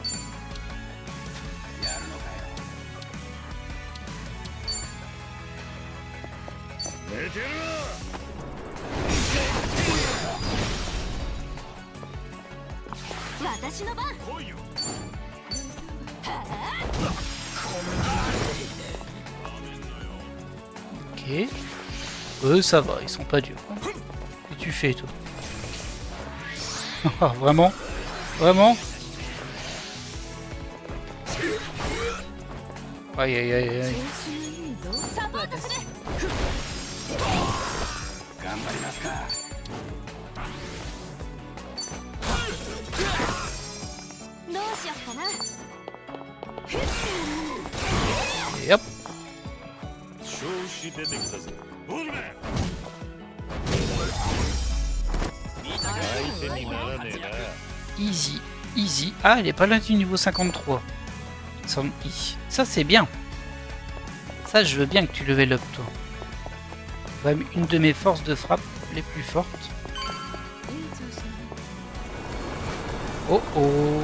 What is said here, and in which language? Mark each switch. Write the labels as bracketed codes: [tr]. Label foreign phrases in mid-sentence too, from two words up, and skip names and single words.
[ja] 寝てる私の番わ。来いよ。 [fr] Ok. Ça va, ils sont pas durs. Qu'est-ce que tu fais, toi? Ah, vraiment? Vraiment? Aïe aïe aïe aïe. [ja] サポートする。頑張りますか。どうしよっかな。 [fr] Et hop. [ja] 調子出てきたぜボールマン相手にならねえな [en] Easy, easy. [fr] Ah, elle est pas loin du niveau 53. Ça, c'est bien. Ça, je veux bien que tu [en] level up, [fr] toi. Quand même une de mes forces de frappe les plus fortes. Oh oh.